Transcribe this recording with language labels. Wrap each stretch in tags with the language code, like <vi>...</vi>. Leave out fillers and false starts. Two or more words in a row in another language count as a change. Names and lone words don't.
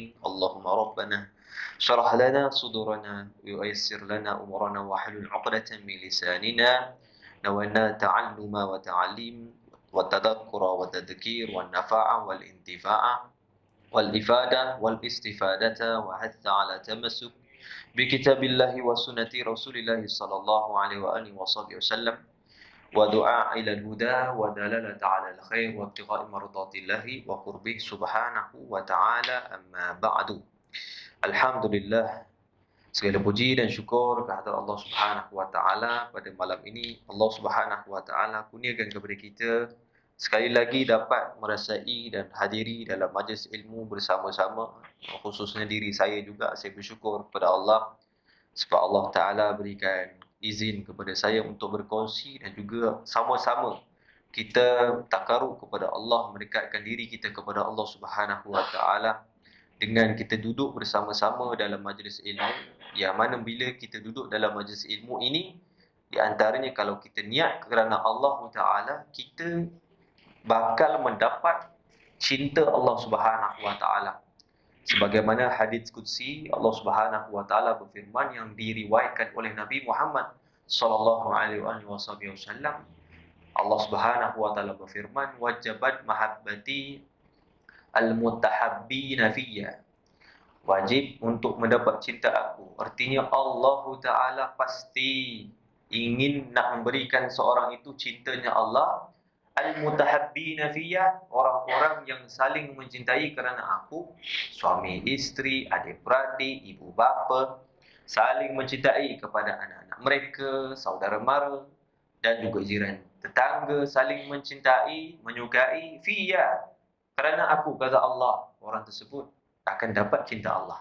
<ar>اللهم ربنا شرح لنا صدورنا ويسر لنا أمورنا واحلل عقدة من لساننا نوينا تعلم وتعليم والتذكر والتذكير والنفع والانتفاع والإفادة والاستفادة وحث على تمسك بكتاب الله وسنة رسول الله صلى الله عليه وآله وصحبه وسلم ودعاء إلى الهدى ودلالة على الخير وابتغاء مرضات الله وقربه سبحانه وتعالى. أما بعد.</ar> <ms>Alhamdulillah, segala puji dan syukur kehadirat Allah</ms> <ar>سبحانه وتعالى.</ar> <ms>Pada malam ini Allah</ms> <ar>سبحانه وتعالى</ar> <ms>kurniakan kepada kita sekali lagi dapat merasai dan hadiri dalam majlis ilmu bersama-sama. Khususnya diri saya juga, saya bersyukur kepada Allah sebab Allah taala berikan izin kepada saya untuk berkongsi dan juga sama-sama kita takarrub kepada Allah, mendekatkan diri kita kepada Allah</ms> <ar>سبحانه وتعالى</ar> <ms>dengan kita duduk bersama-sama dalam majlis ilmu, yang mana bila kita duduk dalam majlis ilmu ini, di antaranya kalau kita niat kerana Allah Ta'ala, kita bakal mendapat cinta Allah</ms> <ar>سبحانه وتعالى.</ar> <ms>Sebagaimana hadis qudsi, Allah</ms> <ar>سبحانه وتعالى</ar> <ms>berfirman yang diriwayatkan oleh Nabi Muhammad</ms> <ar>صلى الله عليه وسلم.</ar> <ms>Allah</ms> <ar>سبحانه وتعالى</ar> <ms>berfirman,</ms> <ar>وجبت محبتي المتحابين فيّ.</ar> <ms>Wajib untuk mendapat cinta aku. Artinya Allah Ta'ala pasti ingin nak memberikan seorang itu cintanya Allah.</ms> <ar>المتحابين فيّ,</ar> <ms>orang-orang yang saling mencintai kerana aku. Suami isteri, adik-beradik, ibu bapa, saling mencintai kepada anak-anak mereka, saudara mara dan juga jiran tetangga, saling mencintai, menyukai fiyya, kerana aku, kata Allah, orang tersebut akan dapat cinta Allah.</ms>